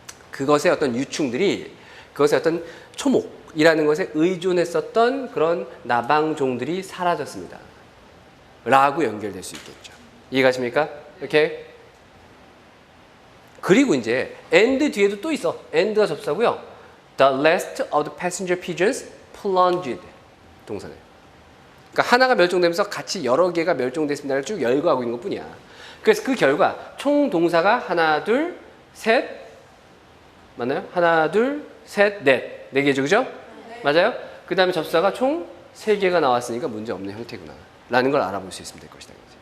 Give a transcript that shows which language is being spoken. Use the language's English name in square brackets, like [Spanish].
[Korean] 그것의 어떤 유충들이 그것의 어떤 초목이라는 것에 의존했었던 그런 나방종들이 사라졌습니다. 라고 연결될 수 있겠죠. 이해가십니까? 오케이? 그리고 이제 and 뒤에도 또 있어. and가 접사고요. [English] The last of the passenger pigeons plunged [Korean] 동사네. 그러니까 하나가 멸종되면서 같이 여러 개가 멸종됐습니다를 쭉 열거하고 있는 것뿐이야. 그래서 그 결과 총 동사가 하나, 둘, 셋 맞나요? 하나, 둘, 셋, 넷. 4개죠, 그죠? 네. 맞아요? 그 다음에 접사가 총 3개가 나왔으니까 문제 없는 형태구나 라는 걸 알아볼 수 있으면 될 것이다.